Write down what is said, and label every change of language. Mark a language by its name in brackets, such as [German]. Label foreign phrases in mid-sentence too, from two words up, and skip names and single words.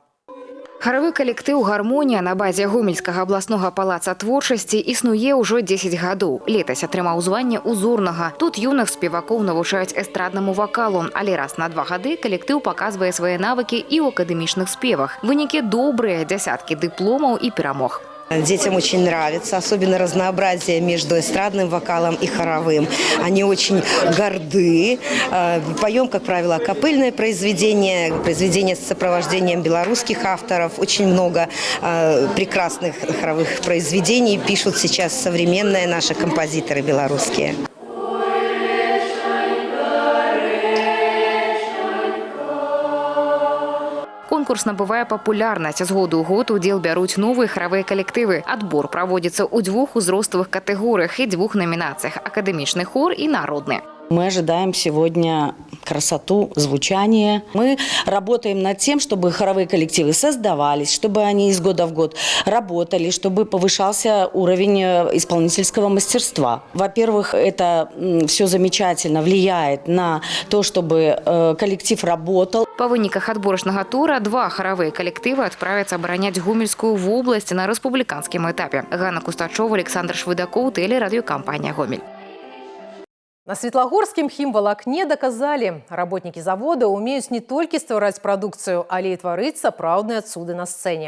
[Belarusian] Харавы калектыў «Гармонія» на базе Гомельскага абласнога палаца творчасці існуе ўжо 10 гадоў. Летась атрымаў званне узорнага. Тут юных спевакоў навучаюць эстраднаму вакалу, але раз на 2 гады калектыў паказвае свае навыкі і ў акадэмічных спевах. Вынікі добрыя, дзясяткі дыпломаў і перамог. [Russian] Детям очень нравится, особенно разнообразие между эстрадным вокалом и хоровым. Они очень горды. Поем, как правило, акапельные произведения, произведения с сопровождением белорусских авторов. Очень много прекрасных хоровых произведений пишут сейчас современные наши композиторы белорусские. [Belarusian] Конкурс набывае папулярнасць. З году ў год удзел бяруць новыя харавыя калектывы. Адбор праводзіцца ў 2 узроставых катэгорыях і 2 номінацыях – акадэмічны хор і народны. [Russian] Мы ожидаем сегодня красоту звучания. Мы работаем над тем, чтобы хоровые коллективы создавались, чтобы они из года в год работали, чтобы повышался уровень исполнительского мастерства. Во-первых, это все замечательно влияет на то, чтобы коллектив работал. [Belarusian] По выніках адборачнага тура 2 харавыя калектывы адправяцца абараняць Гомельскую вобласць на рэспубліканскім этапе. Ганна Кустачова, Александр Швыдакоў, тэлерадыёкампанія «Гомель». На Светлагорскім хімвалакне доказалі, работнікі завода умеюць не толькі ствараць прадукцыю, але і тварыць сапраўдныя цуды на сцэне.